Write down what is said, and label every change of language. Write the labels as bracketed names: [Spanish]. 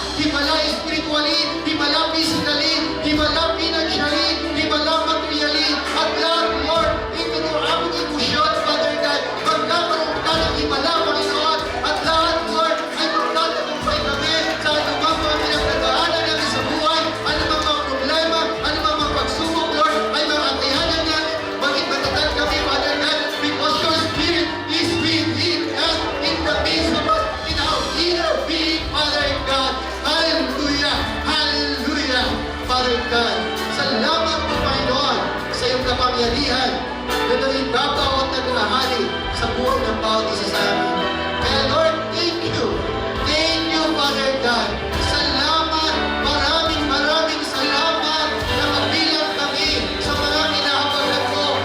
[Filipino] Himala spiritually, himala physically, himala financially, himala materially, at lahat, Lord, ito ang aming emosyon, Father God. Magkakaroon ka ng himala, Panginoon, at lahat, Lord, ay magtatagumpay kami sa anumang mga pinagdadaanan namin sa buhay, anumang mga problema, anumang mga pagsubok, Lord, ay mga kakayanan niya. Maging matatag kami, [English] Father God, because your Spirit is within us, in the midst of us, in our inner being, Father God. Hallelujah! Hallelujah! [Filipino] Father God, salamat po, Panginoon, sa iyong kapangyarihan na naibabaw at nag-ahari sa buhay ng bawat isa sa amin. [English] Kaya Lord, thank you. Thank you, Father God. [Filipino] Salamat, maraming maraming salamat na kabilang kami sa mga kinahabagan mo.